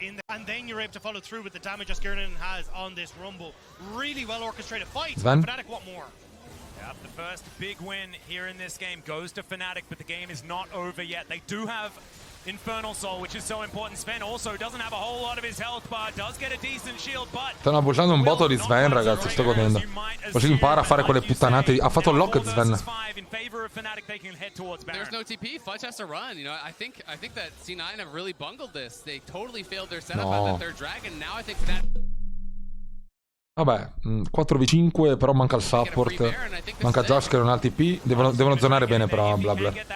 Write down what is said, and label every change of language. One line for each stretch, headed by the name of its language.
English: And then you're able to follow through with the damage Osgurnin has on this Rumble. Really well orchestrated fight. Fnatic want more. Yep, the first big win here in this game goes to Fnatic, but the game is not over yet. They do have Infernal Soul, which is so important. Sven also doesn't have a whole lot of his health bar, does get a decent shield, but
Italian: stanno abusando un botto di Sven, ragazzi, sto godendo. Così impara a fare quelle puttanate. Ha fatto il lock Sven.
English: There's no TP, Fudge has to run. You know, I think that C9 have really bungled this. They totally failed their setup at that third dragon. Now I think that
Italian: vabbè, 4v5, però manca il support. Manca Josh che non ha il TP. Devono zonare bene però Blabber.